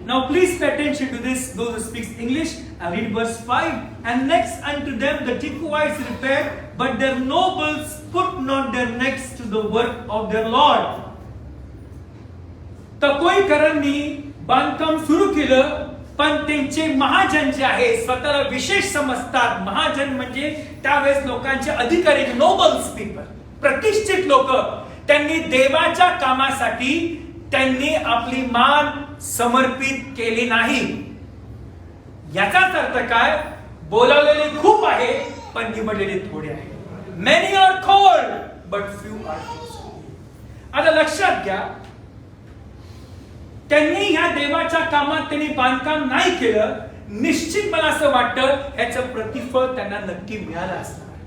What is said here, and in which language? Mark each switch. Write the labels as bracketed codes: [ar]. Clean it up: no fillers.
[en] Now please pay attention to this, those who speaks English. I read verse 5. And next unto them the Tekoites repaired, but their nobles put not their necks to the work of their Lord. [mr] तकोईकरांनी बांधकाम सुरू केलं, पण त्यांचे महाजन जे आहे स्वतःला विशेष समजतात। महाजन म्हणजे त्यावेळेस लोकांचे अधिकारी, नोबल्स पीपल, प्रतिष्ठित लोक, त्यांनी देवाच्या कामासाठी त्यांनी आपली मान समर्पित केली नाही। याचाच अर्थ काय? बोलावलेले खूप आहे पण निवडलेले थोडे आहे। [en] Many are called but few are chosen. [mr] आता लक्षात घ्या, त्यांनी ह्या देवाच्या कामात त्यांनी बांधकाम नाही केलं, निश्चित मला असं वाटतं ह्याचं प्रतिफळ त्यांना नक्की मिळालं असणार।